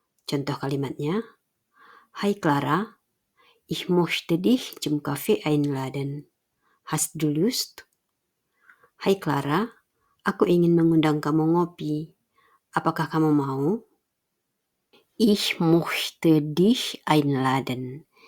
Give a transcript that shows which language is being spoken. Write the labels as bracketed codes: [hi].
[id] Contoh kalimatnya, [de] Hai Clara, ich möchte dich zum Kaffee einladen. Hast du Lust? [id] Hai Clara, aku ingin mengundang kamu ngopi. Apakah kamu mau? [de] Ich möchte dich einladen.